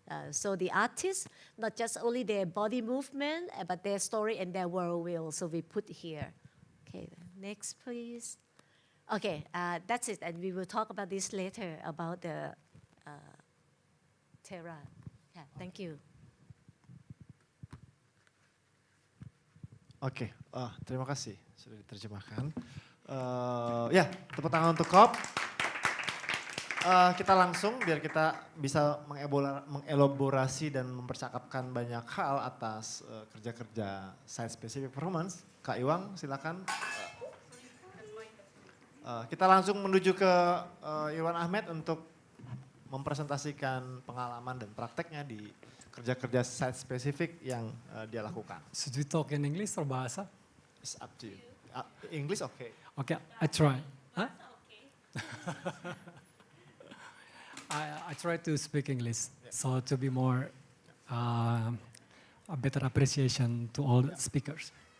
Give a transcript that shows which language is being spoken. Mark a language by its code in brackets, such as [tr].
[en] So the artists, not just only their body movement, but their story and their world will, so we put here. Okay, next please. Okay, that's it, and we will talk about this later, about the TERA. Yeah, thank you. [id] Oke, terima kasih sudah diterjemahkan. Ya, tepuk tangan untuk Kop. Kita langsung biar kita bisa mengelaborasi dan mempercakapkan banyak hal atas kerja-kerja [en] site specific performance. [id] Kak Iwang, silakan. Kita langsung menuju ke Iwan Ahmed untuk mempresentasikan pengalaman dan prakteknya di kerja-kerja site specific yang dia lakukan. [en] Should we talk in English or bahasa? It's up to you. English okay. Okay, I try. Huh? I try to speak English, so to be more a better appreciation to all the speakers.